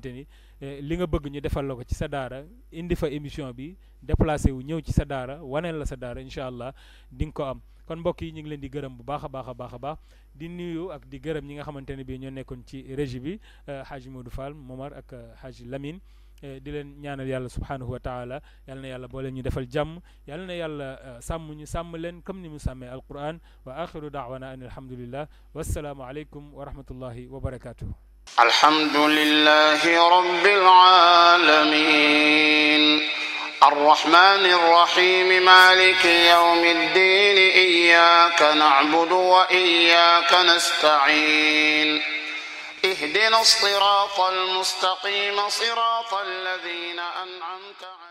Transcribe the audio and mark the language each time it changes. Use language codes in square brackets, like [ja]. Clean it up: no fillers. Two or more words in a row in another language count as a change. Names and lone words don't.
[wo] ni li nga bëgg ñu defal la ko ci sa daara indi fa émission bi déplacé wu ñëw ci sa daara waneel la sa daara [ar] إن شاء الله [wo] di nga ko am kon mbokk yi ñu ngi leen di gërëm bu baax a baax di nuyu ak di gërëm ñi nga xamante ne bii ñoo nekkoon ci régie bi Haji Modou Fall Momar ak Haji Lamine di leen ñaanal yàlla [ar] سبحانه وتعالى [wo] yal na yàlla boo leen ñu defal jàmm yal na yàlla sàmm leen comme ni mu sàmmee [ar] القرآن وآخر دعوانا أن الحمد لله والسلام عليكم ورحمة الله وبركاته الحمد لله رب العالمين الرحمن الرحيم مالك يوم الدين إياك نعبد وإياك نستعين اهدنا الصراط المستقيم صراط الذين أنعمت عليهم